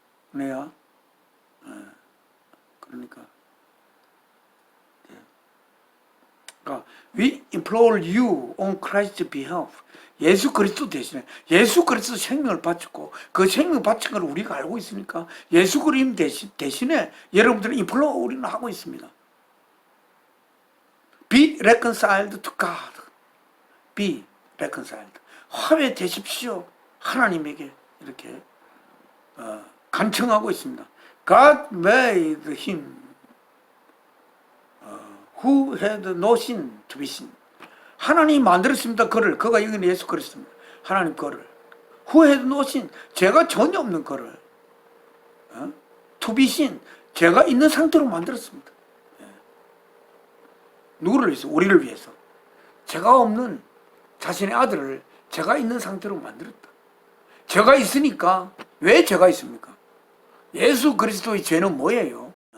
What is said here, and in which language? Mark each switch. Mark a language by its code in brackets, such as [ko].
[ko] 내야 그러니까 [en] we implore you on Christ's behalf. [ko] 예수 그리스도 대신에 예수 그리스도 생명을 바쳤고 그 생명 바친 걸 우리가 알고 있으니까 예수 그리스도 대신에 여러분들은 implore 우리는 하고 있습니다. [en] Be reconciled to God. Be reconciled. [ko] 화해되십시오. 하나님에게 이렇게 간청하고 있습니다. [en] God made him who had no sin to be sin. [ko] 하나님이 만들었습니다. 그가 여기는 예수 그리스도입니다. 하나님 그를 [en] who had no sin. [ko] 죄가 전혀 없는 그를 [en] to be sin. [ko] 죄가 있는 상태로 만들었습니다. 누구를 위해서? 우리를 위해서. 죄가 없는 자신의 아들을 죄가 있는 상태로 만들었다. 죄가 있으니까 왜 죄가 있습니까? 예수 그리스도의 죄는 뭐예요?